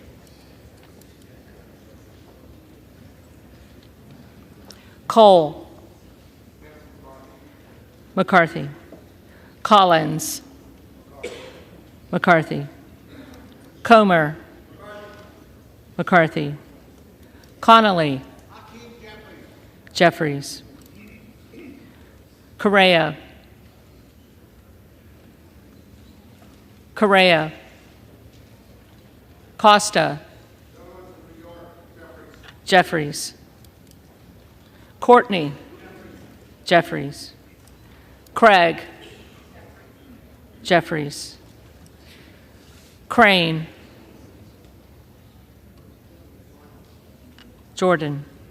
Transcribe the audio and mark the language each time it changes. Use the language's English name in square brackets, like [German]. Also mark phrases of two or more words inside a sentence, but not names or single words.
[English] Cole. McCarthy. Collins. McCarthy. Comer. McCarthy. Connolly. Jeffries. Correa. Correa. Costa. Jeffries. Courtney. Jeffries. Craig. Jeffries. Crane. Jordan.